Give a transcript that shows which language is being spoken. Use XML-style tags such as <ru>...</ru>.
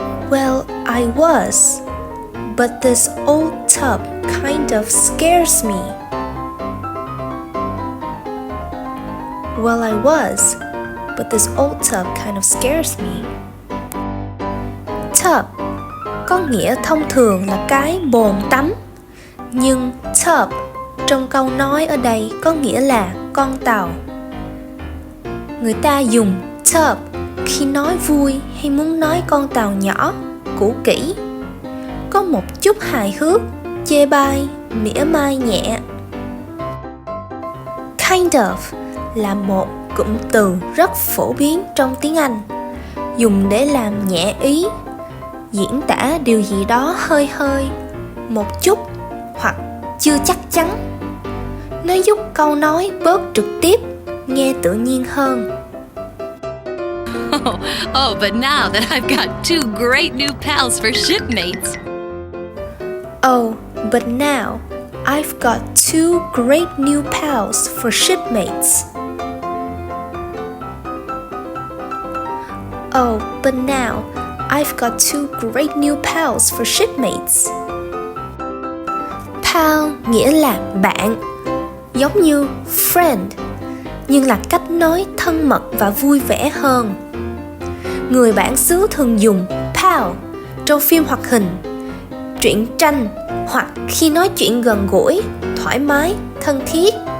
<en>Well, I was, but this old tub kind of scares me. Well, I was, but this old tub kind of scares me.</en> <vi>Tub có nghĩa thông thường là cái bồn tắm, nhưng tub trong câu nói ở đây có nghĩa là con tàu. Người ta dùng tub khi nói vui hay muốn nói con tàu nhỏ, cũ kỹ. Có một chút hài hước, chê bai, mỉa mai nhẹ. Kind of là một cụm từ rất phổ biến trong tiếng Anh, dùng để làm nhẹ ý, diễn tả điều gì đó hơi hơi, một chút hoặc chưa chắc chắn. Nó giúp câu nói bớt trực tiếp, nghe tự nhiên hơn.</vi> <en>Oh, but now that I've got 2 great new pals for shipmates. Oh, but now I've got 2 great new pals for shipmates. Oh, but now I've got 2 great new pals for shipmates.</en> <vi>Pal nghĩa là bạn, giống như friend, nhưng là cách nói thân mật và vui vẻ hơn. Người bản xứ thường dùng pal trong phim hoạt hình, truyện tranh hoặc khi nói chuyện gần gũi, thoải mái, thân thiết.</vi>